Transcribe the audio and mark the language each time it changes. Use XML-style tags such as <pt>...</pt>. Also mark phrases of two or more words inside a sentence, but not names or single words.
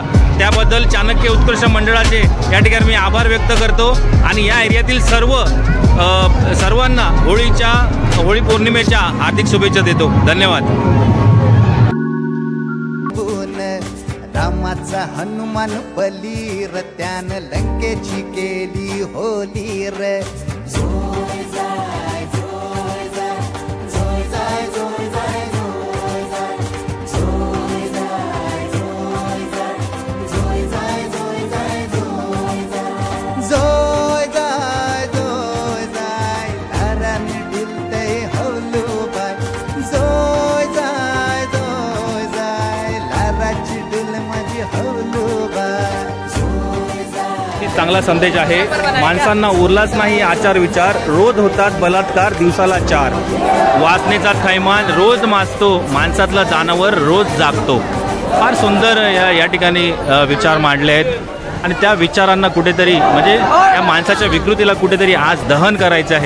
<mr>त्याबद्दल चाणक्य उत्कर्ष मंडळाचे या ठिकाणी मी आभार व्यक्त करतो आणि या एरियातील सर्वांना होळी पौर्णिमेच्या हार्दिक शुभेच्छा देतो। धन्यवाद। रामाचा हनुमान बली र, त्यानं लंकेची केली होली रे। जोय जाय जोय जाय जोय जाय जोय जाय जोय जाय जोय जाय जोय जाय जोय जाय जोय जाय जोय जाय जोय जाय जोय जाय ताराने डुलते हवलू बाय। जोय जाय जोय जाय लाराची डुल माझी हवलू बाय। चांगला संदेश आहे। माणसांना उरलाच नाही आचार विचार, रोज होतात बलात्कार दिवसाला 4। वासनेचा थैमान रोज माजतो, माणसातला जनावर रोज जागतो। फार सुंदर या ठिकाणी विचार मांडले आहेत आणि त्या विचारांना कुठेतरी म्हणजे या माणसाच्या विकृतीला कुठेतरी आज दहन करायचं आहे।</mr>